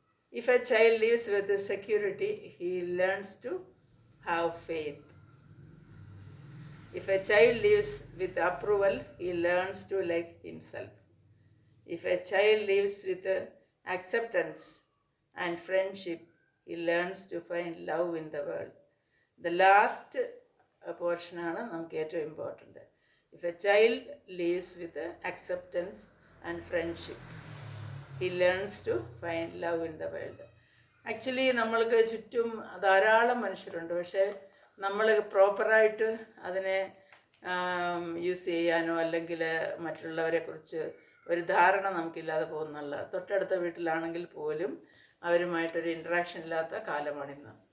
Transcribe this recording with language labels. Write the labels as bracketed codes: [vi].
[en] If a child lives with security, he learns to have faith. If a child lives with approval, he learns to like himself. If a child lives with acceptance and friendship, he learns to find love in the world. The last portion [ml] ആണ് നമുക്ക് ഏറ്റവും [en] Important. If a child lives with acceptance and friendship, he learns to find love in the world. [ml] Actually നമ്മൾക്ക് ചുറ്റും ധാരാളം മനുഷ്യരുണ്ട്, പക്ഷേ നമ്മൾ പ്രോപ്പറായിട്ട് അതിനെ യൂസ് ചെയ്യാനോ അല്ലെങ്കിൽ മറ്റുള്ളവരെക്കുറിച്ച് ഒരു ധാരണ നമുക്കില്ലാതെ പോകുന്നല്ല. തൊട്ടടുത്ത വീട്ടിലാണെങ്കിൽ പോലും അവരുമായിട്ടൊരു ഇൻട്രാക്ഷൻ ഇല്ലാത്ത കാലമാണിന്ന്.